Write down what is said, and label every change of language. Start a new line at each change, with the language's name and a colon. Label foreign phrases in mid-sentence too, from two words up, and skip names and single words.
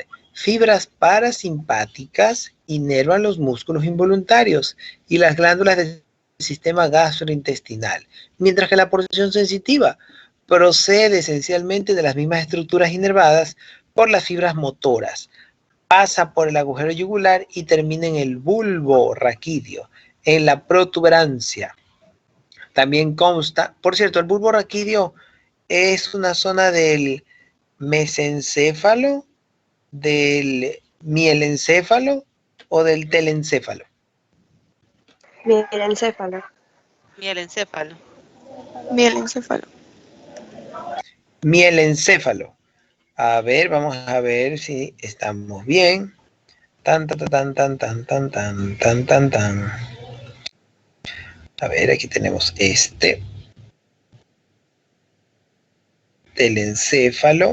Spanish: Fibras parasimpáticas inervan los músculos involuntarios y las glándulas del sistema gastrointestinal, mientras que la porción sensitiva procede esencialmente de las mismas estructuras inervadas por las fibras motoras, pasa por el agujero yugular y termina en el bulbo raquídeo, en la protuberancia. También consta, por cierto, el bulbo raquídeo es una zona del mesencéfalo, del mielencéfalo o del telencéfalo. Mielencéfalo. Mielencéfalo. Mielencéfalo. Mielencéfalo. A ver, vamos a ver si estamos bien. Tan, tan, tan, tan, tan, tan, tan, tan, tan, tan. A ver, aquí tenemos este. Telencéfalo.